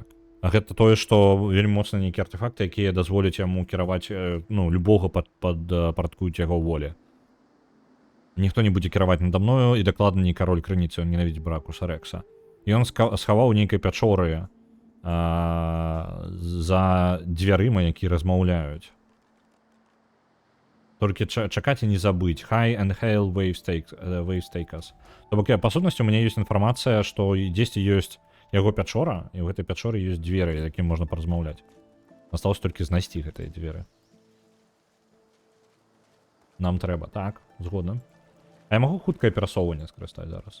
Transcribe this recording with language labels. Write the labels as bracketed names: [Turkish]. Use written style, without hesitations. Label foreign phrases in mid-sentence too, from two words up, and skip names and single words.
[Belarusian] Гэта тое, што вельмі моцна нейкія артефакты, якія дазволяць яму кіраваць, ну, любога падпарадкуюць яго волі. Ніхто не будзе кіраваць надо мною, і дакладна не кароль крыніцы, ён ненавідзіць Бракуса Рекса. І ён схаваў нейкай пячоры за дзвярыма, які размаўляюць. Толькі чакаць і не забыць. [English] High and hail wavestakers. [Belarusian] То бок, па сутнасці, у мяне ёсць інфармацыя, што дзесьці ёсць яго пячора, і ў гэтай пячоры ёсць дзверы, якім можна паразмаўляць. Асталось толькі знайсці гэтыя дзверы. Нам трэба. Так, згодна. А я магу хуткае перасоўванне скарыстаць зараз?